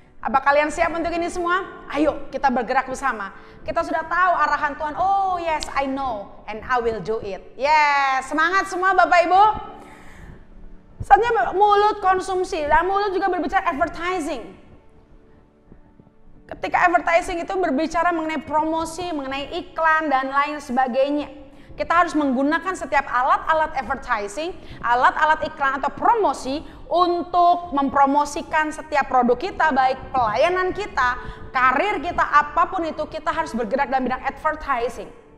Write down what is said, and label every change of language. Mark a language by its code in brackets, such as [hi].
[id] Apa kalian siap untuk ini semua? Ayo kita bergerak bersama. Kita sudah tahu arahan Tuhan. [en] Oh yes, I know and I will do it. [id] Yes, semangat semua Bapak Ibu. Selanjutnya mulut konsumsi. Dan mulut juga berbicara advertising. Ketika advertising itu berbicara mengenai promosi, mengenai iklan dan lain sebagainya. Kita harus menggunakan setiap alat-alat advertising, alat-alat iklan atau promosi untuk mempromosikan setiap produk kita, baik pelayanan kita, karir kita, apapun itu kita harus bergerak dalam bidang advertising.